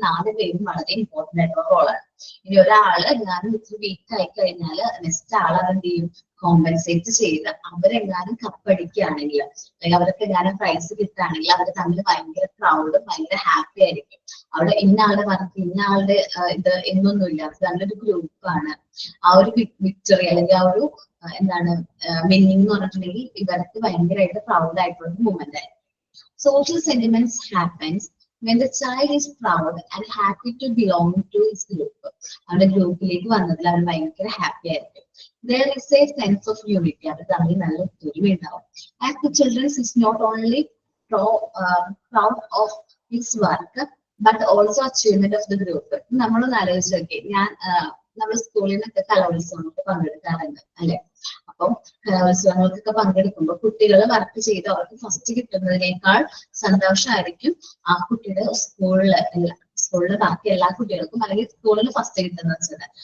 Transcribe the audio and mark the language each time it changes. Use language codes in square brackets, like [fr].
[ml] 4 പേരും വളരെ ഇമ്പോർട്ടന്റ് ആയിട്ടുള്ള റോളാണ്. ഇനി ഒരാള് എങ്ങാനും ഇത്തിരി വീക്ക് ആയി കഴിഞ്ഞാൽ നെക്സ്റ്റ് ആൾ അതെന്ത് ചെയ്യും, കോമ്പൻസേറ്റ് ചെയ്ത് അവരെങ്ങാനും കപ്പടിക്കുകയാണെങ്കിൽ അല്ലെങ്കിൽ അവർക്ക് എങ്ങാനും പ്രൈസ് കിട്ടുകയാണെങ്കിൽ അവർ തമ്മിൽ ഭയങ്കര പ്രൗഡും ഭയങ്കര ഹാപ്പി ആയിരിക്കും. അവിടെ ഇന്ന ആളുടെ വർക്ക് ഇന്ന ആളുടെ ഇത് എന്നൊന്നുമില്ല, അവർ നല്ലൊരു ഗ്രൂപ്പാണ്. ആ ഒരു വിക്ടറി അല്ലെങ്കിൽ ആ ഒരു എന്താണ് വിന്നിങ് എന്ന് പറഞ്ഞിട്ടുണ്ടെങ്കിൽ ഇവർക്ക് ഭയങ്കരമായിട്ട് പ്രൗഡ് ആയിട്ടുള്ള മൂവ്മെന്റ് ആയിരിക്കും. [en] Social sentiments happens when the child is proud and happy to belong to his group. [ml] അവരുടെ ഗ്രൂപ്പിലേക്ക് വന്നതിൽ അവർ ഭയങ്കര ഹാപ്പി ആയിരിക്കും. [en] There is a sense of unity. [ml] അവർ തമ്മിൽ നല്ല ഒത്തൊരുമ ഉണ്ടാവും. [en] As the children is not only proud of his work but also achievement of the group. [ml] നമ്മളൊന്ന് ആലോചിച്ച് നോക്കി, നമ്മൾ സ്കൂളിൽ നിന്നൊക്കെ കലോത്സവങ്ങൾക്ക് പങ്കെടുക്കാറുണ്ട് അല്ലെ? അപ്പം കലോത്സവങ്ങൾക്കൊക്കെ പങ്കെടുക്കുമ്പോൾ കുട്ടികൾ വർക്ക് ചെയ്ത് അവർക്ക് ഫസ്റ്റ് കിട്ടുന്നതിനേക്കാൾ സന്തോഷമായിരിക്കും ആ കുട്ടിയുടെ സ്കൂളിലെ ബാക്കി എല്ലാ കുട്ടികൾക്കും അല്ലെങ്കിൽ സ്കൂളിൽ ഫസ്റ്റ് കിട്ടുന്ന വെച്ചത്.